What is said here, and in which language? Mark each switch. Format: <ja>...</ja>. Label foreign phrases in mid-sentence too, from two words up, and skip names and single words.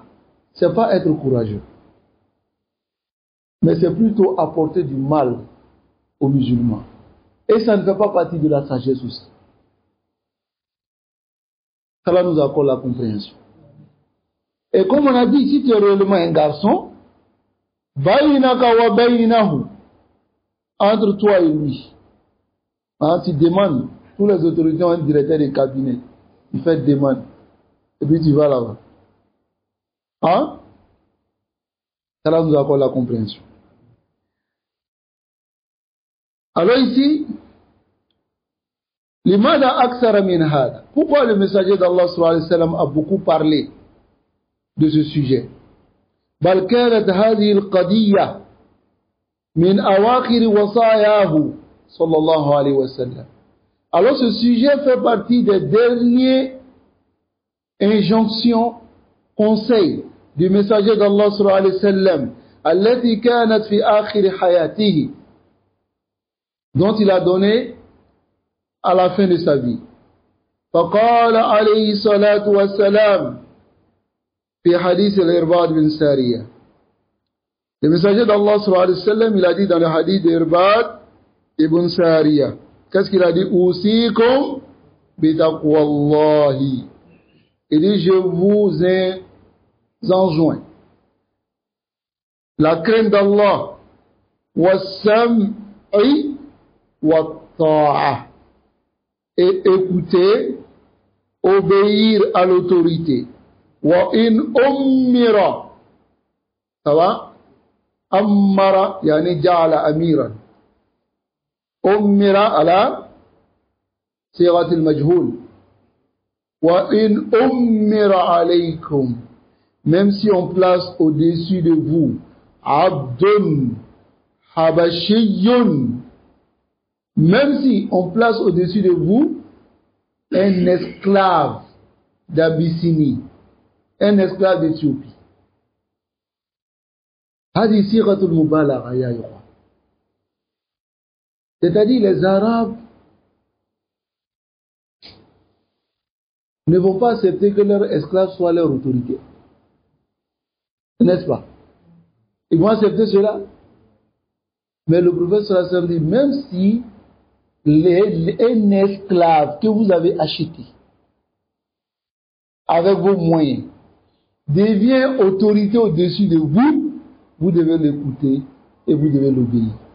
<fr>C'est pas être courageux. Mais c'est plutôt apporter du mal aux musulmans. Et ça ne fait pas partie de la sagesse aussi. Cela nous accorde la compréhension. Et comme on a dit, si tu es réellement un garçon,</fr> <ar>بينك وبينه,</ar> <fr>entre toi et lui. Hein, tu demandes, tous les autorités ont un directeur de cabinet. Il fait demande. Et puis tu vas là-bas. Hein? Cela nous accorde la compréhension. Alors ici,</fr> <ar>لماذا أكثر من هذا.</ar> <fr>Pourquoi le messager d'Allah</fr> <ar>صلى الله عليه وسلم</ar> <fr>a beaucoup parlé de ce sujet?</fr> <ar>بل كانت هذه القضية من أواخر وصاياه صلى الله عليه وسلم.</ar> <fr>Alors ce sujet fait partie des dernières injonctions, conseils du messager d'Allah</fr> <ar>صلى الله عليه وسلم التي كانت في آخر حياته,</ar> <fr>dont il a donné à la fin de sa vie.</fr> <ar>فقال عليه الصلاة والسلام في حديث الإرباد بن سارية.</ar> <fr>Le messager d'Allah</fr> <ar>صلى الله عليه وسلم,</ar> <fr>il a dit dans le hadith d'Irbad ibn Sariya, qu'est-ce qu'il a dit?</fr> <ar>أوصيكم بتقوى الله.</ar> <fr>Il dit, je vous enjoins la crainte d'Allah,</fr> <ar>والسمع والطاعة,</ar> <fr>et écouter, obéir à l'autorité.</fr> <ar>وإن أمّر,</ar> <fr>ça va?</fr> <ar>أمّر يعني جعل أميرا. أمّر على صيغة المجهول. وإن أمّر عليكم,</ar> <fr>même si on place au-dessus de vous</fr> <ar>عبد حبشي,</ar> <fr>même si on place au-dessus de vous un esclave d'Abyssinie, un esclave d'Éthiopie.</fr> <ar>هذه صيغة المبالغة يا إخوة.</ar> <fr>C'est-à-dire les Arabes ne vont pas accepter que leur esclave soit leur autorité. N'est-ce pas? Ils vont accepter cela. Mais le prophète</fr> <ar>صلى الله عليه وسلم</ar> <fr>dit, même si un esclave que vous avez acheté avec vos moyens devient autorité au-dessus de vous, vous devez l'écouter et vous devez l'obéir.</fr>